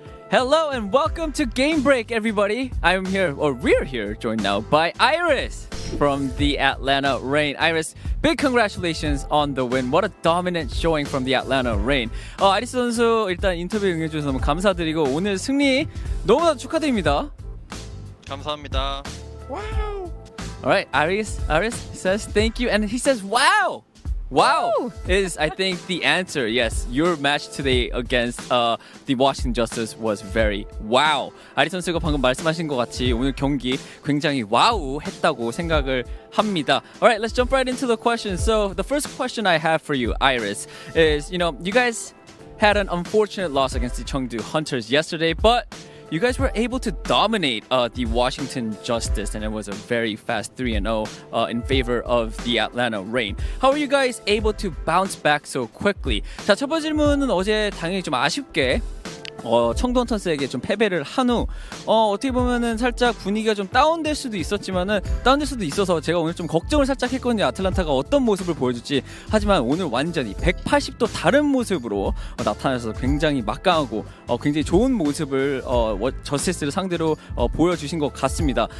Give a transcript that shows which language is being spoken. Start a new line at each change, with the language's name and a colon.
English: Hello and welcome to Game Break, everybody. I'm here, or we're here, joined now by Iris from the Atlanta Reign. Iris, big congratulations on the win. What a dominant showing from the Atlanta Reign.
Korean: 아리스 선수 일단 인터뷰 응해주셔서 너무 감사드리고 오늘 승리 너무나 축하드립니다. 감사합니다.
English: Wow. All right, Iris says thank you, and he says wow. Wow is, I think, the answer. Yes, your match today against the Washington Justice was very wow.
Korean: 아리 선수가 방금 말씀하신 것 같이 오늘 경기 굉장히 와우 했다고 생각을 합니다.
English: All right, let's jump right into the questions. So the first question I have for you, Iris, is, you guys had an unfortunate loss against the Chengdu Hunters yesterday, but you guys were able to dominate the Washington Justice, and it was a very fast 3-0 in favor of the Atlanta Reign. How are you guys able to bounce back so quickly?
Korean: 자, 첫 번째 질문은 어제 당연히 좀 아쉽게 청두 헌터스에게 좀 패배를 한 후 어떻게 보면은 살짝 분위기가 좀 다운될 수도 있어서 제가 오늘 좀 걱정을 살짝 했거든요. 아틀란타가 어떤 모습을 보여줄지. 하지만 오늘 완전히 180도 다른 모습으로 나타나서 굉장히 막강하고 굉장히 좋은 모습을 저스티스를 상대로 보여주신 것 같습니다.